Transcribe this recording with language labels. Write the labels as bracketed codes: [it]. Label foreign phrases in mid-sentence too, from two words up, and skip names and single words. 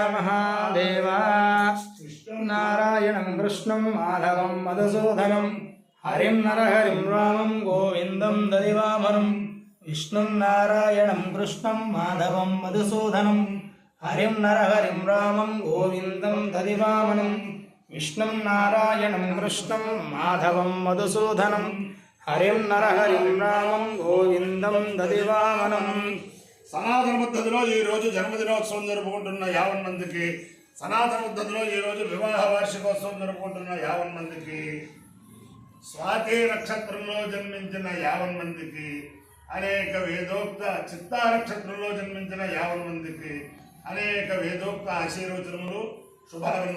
[sa] महादेव नारायणं कृष्णं माधवं मधुसूदनं हरिं नरहरिं रामं गोविन्दं ददिवामनं विष्णुं नारायणं कृष्णं माधवं मधुसूदनं हरिं नरहरिं रामं गोविन्दं ददिवामनं विष्णुं नारायणं कृष्णं माधवं मधुसूदनं हरिं नरहरिं रामं गोविन्दं ददिवामनं। [te] సనాతన పద్ధతిలో ఈరోజు జన్మదినోత్సవం జరుపుకుంటున్న 50 మందికి, సనాతన పద్ధతిలో ఈరోజు వివాహ వార్షికోత్సవం జరుపుకుంటున్న 50 మందికి, స్వాతి నక్షత్రంలో జన్మించిన 50 మందికి, అనేక వేదోక్త చిత్తా నక్షత్రంలో జన్మించిన 50 మందికి అనేక వేదోక్త ఆశీర్వచనములు శుభాలను.